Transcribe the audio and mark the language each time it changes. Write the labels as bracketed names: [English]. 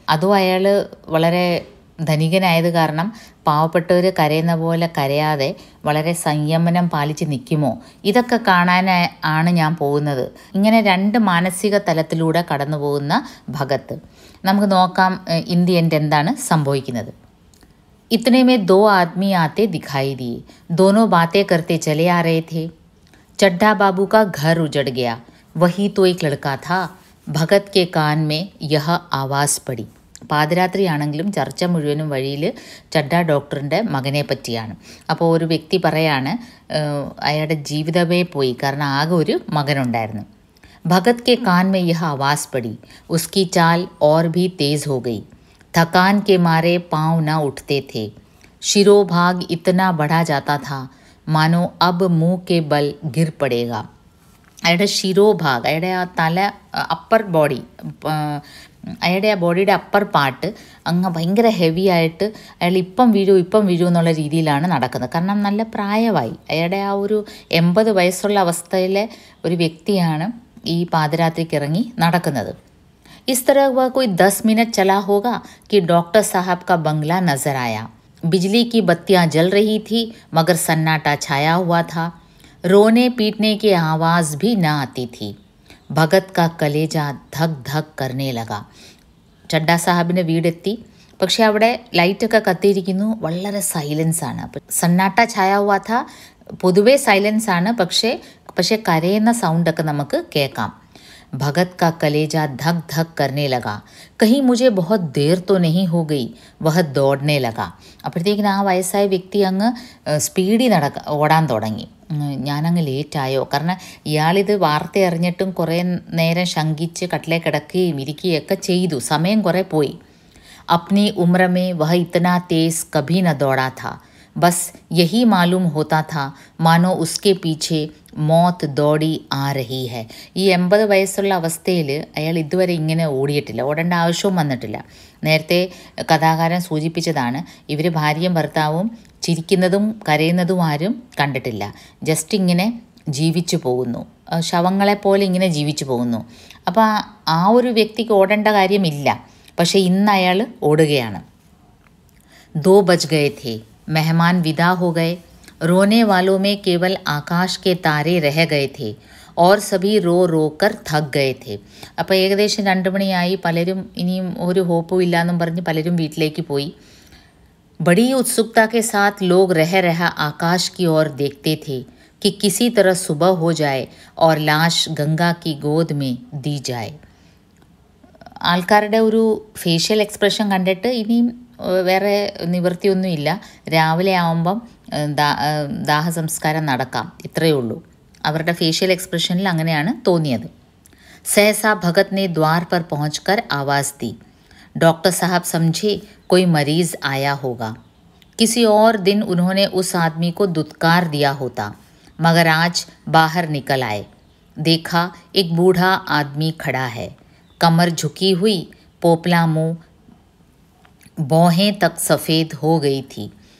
[Malayalam] അതും അയാൾ വളരെ ധനികനായത് കാരണം പാവപ്പെട്ടവർ കരയുന്ന പോലെ കരയാതെ വളരെ സംയമനം പാലിച്ച് നിൽക്കുമോ, ഇതൊക്കെ കാണാൻ ആണ് ഞാൻ പോകുന്നത്. ഇങ്ങനെ 2 മാനസിക തലത്തിലൂടെ കടന്നു പോകുന്ന ഭഗത്ത്. നമുക്ക് നോക്കാം [English] in the end [Malayalam] എന്താണ് സംഭവിക്കുന്നത്. [Hindi] इतने में 2 आदमी आते दिखाई दिए. दोनों बातें करते चले आ रहे थे. चड्ढा बाबू का घर उजड़ गया. वही तो एक लड़का था. भगत के कान में यह आवाज़ पड़ी. [Malayalam] പാതിരാത്രിയാണെങ്കിലും ചർച്ച മുഴുവനും വഴിയിൽ ചഡ്ഡ ഡോക്ടറിൻ്റെ മകനെ പറ്റിയാണ്. അപ്പോൾ ഒരു വ്യക്തി പറയാണ് അയാളുടെ ജീവിതമേ പോയി, കാരണം ആകെ ഒരു മകനുണ്ടായിരുന്നു. [Hindi] भगत के कान में यह आवाज़ पड़ी। उसकी चाल और भी तेज़ हो गई। थकान के मारे पाँव न उठते थे। शिरोभाग इतना बढ़ा जाता था मानो अब मुंह के बल गिर पड़ेगा. [Malayalam] അയാളുടെ ശിരോഭാഗ്, അയാളുടെ ആ തല, അപ്പർ ബോഡി, അയാളുടെ ആ ബോഡിയുടെ അപ്പർ പാർട്ട് അങ്ങ് ഭയങ്കര ഹെവി ആയിട്ട് അയാൾ ഇപ്പം വീഴൂ എന്നുള്ള രീതിയിലാണ് നടക്കുന്നത്. കാരണം നല്ല പ്രായമായി. അയാളുടെ ആ ഒരു 80 വയസ്സുള്ള അവസ്ഥയിലെ ഒരു വ്യക്തിയാണ് ഈ പാതിരാത്രിക്ക് ഇറങ്ങി നടക്കുന്നത്. [Hindi] इस तरह वह कोई 10 मिनट चला होगा कि डॉक्टर साहब का बंगला नजर आया. बिजली की बत्तियां जल रही थी मगर सन्नाटा छाया हुआ था. रोने पीटने की आवाज़ भी न आती थी. भगत का कलेजा धक धक करने लगा. [Malayalam] ചഡ്ഡ സാഹബിൻ്റെ വീടെത്തി. പക്ഷേ അവിടെ ലൈറ്റൊക്കെ കത്തിയിരിക്കുന്നു. വളരെ സൈലൻസാണ്. [Hindi] സന്നാട്ട ഛായ ഹുവാ ഥാ. [Malayalam] പൊതുവേ സൈലൻസാണ്. പക്ഷേ കരയുന്ന സൗണ്ടൊക്കെ നമുക്ക് കേൾക്കാം. [Hindi] भगत का कलेजा धक धक करने लगा. कहीं मुझे बहुत देर तो नहीं हो गई. वह दौड़ने लगा. [Malayalam] അപ്പോഴത്തേക്കിന് ആ വയസ്സായ വ്യക്തി അങ്ങ് സ്പീഡിൽ ഓടാൻ തുടങ്ങി. ഞാനങ്ങ് ലേറ്റായോ? കാരണം ഇയാളിത് വാർത്ത അറിഞ്ഞിട്ടും കുറേ നേരം ശങ്കിച്ച് കട്ടിലേ കിടക്കുകയും ഇരിക്കുകയൊക്കെ ചെയ്തു. സമയം കുറേ പോയി. [Hindi] अपनी उम्र में वह इतना तेज कभी न दौड़ा था. बस यही मालूम होता था मानो उसके पीछे മൗത്ത് ദോടി ആ രഹി ഹെ. [Malayalam] ഈ 80 വയസ്സുള്ള അവസ്ഥയിൽ അയാൾ ഇതുവരെ ഇങ്ങനെ ഓടിയിട്ടില്ല. ഓടേണ്ട ആവശ്യവും വന്നിട്ടില്ല. നേരത്തെ കഥാകാരൻ സൂചിപ്പിച്ചതാണ്, ഇവർ ഭാര്യയും ഭർത്താവും ചിരിക്കുന്നതും കരയുന്നതും ആരും കണ്ടിട്ടില്ല. ജസ്റ്റ് ഇങ്ങനെ ജീവിച്ചു പോകുന്നു, ശവങ്ങളെപ്പോലെ ഇങ്ങനെ ജീവിച്ചു പോകുന്നു. അപ്പോൾ ആ ഒരു വ്യക്തിക്ക് ഓടേണ്ട കാര്യമില്ല. പക്ഷേ ഇന്ന് അയാൾ ഓടുകയാണ്. [Hindi] 2 बज गए थे. मेहमान विदा हो गए. रोने वालों में केवल आकाश के तारे रह गए थे और सभी रो रो कर थक गए थे. [Malayalam] അപ്പോൾ ഏകദേശം 2 മണിയായി. പലരും ഇനിയും ഒരു ഹോപ്പും ഇല്ലയെന്നും പറഞ്ഞ് പലരും വീട്ടിലേക്ക് പോയി. [Hindi] बड़ी उत्सुकता के साथ लोग रह रहा आकाश की ओर देखते थे कि किसी तरह सुबह हो जाए और लाश गंगा की गोद में दी जाए. [Malayalam] ആൾക്കാരുടെ ഒരു ഫേഷ്യൽ എക്സ്പ്രഷൻ കണ്ടിട്ട് ഇനിയും വേറെ നിവൃത്തിയൊന്നുമില്ല. രാവിലെ ആവുമ്പം ദാഹസംസ്കാരം നടക്കാം, ഇത്രയേ ഉള്ളൂ. അവരുടെ ഫേഷ്യൽ എക്സ്പ്രഷനിൽ അങ്ങനെയാണ് തോന്നിയത്. [Hindi] सहसा भगत ने द्वार पर पहुंचकर आवाज़ दी. डॉक्टर साहब समझे कोई मरीज़ आया होगा. किसी और दिन उन्होंने उस आदमी को दुत्कार दिया होता, मगर आज बाहर निकल आए. देखा एक बूढ़ा आदमी खड़ा है. कमर झुकी हुई, पोपला मुँह, भौहें तक सफ़ेद हो गई थी.